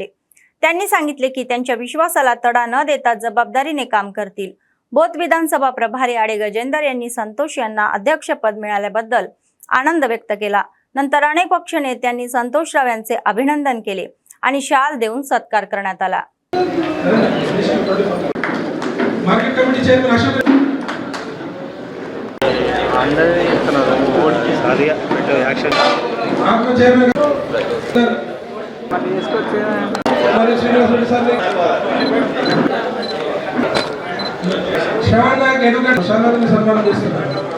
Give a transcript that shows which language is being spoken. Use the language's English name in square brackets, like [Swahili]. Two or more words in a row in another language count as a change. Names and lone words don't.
[Marathi] त्यांनी सांगितले की त्यांच्या विश्वासाला तडा न देता जबाबदारीने काम करतील. बोथ विधानसभा प्रभारी आडे गजेंदर यांनी संतोष यांना अध्यक्षपद मिळाल्याबद्दल आनंद व्यक्त केला. नंतर अनेक पक्ष नेत्यांनी संतोष राव यांचे अभिनंदन केले आणि शाल देऊन सत्कार करण्यात आला. [Telugu] మార్కెట్ కమిటీ చైర్మన్ అశోక్ ఆత్మ చైర్మన్ మరి శ్రీనివాస్ రెడ్డి సార్ శ్రవణ్ నాయక్ ఎడ్యుకేట్ సన్నాధిని సన్మానం చేస్తున్నారు.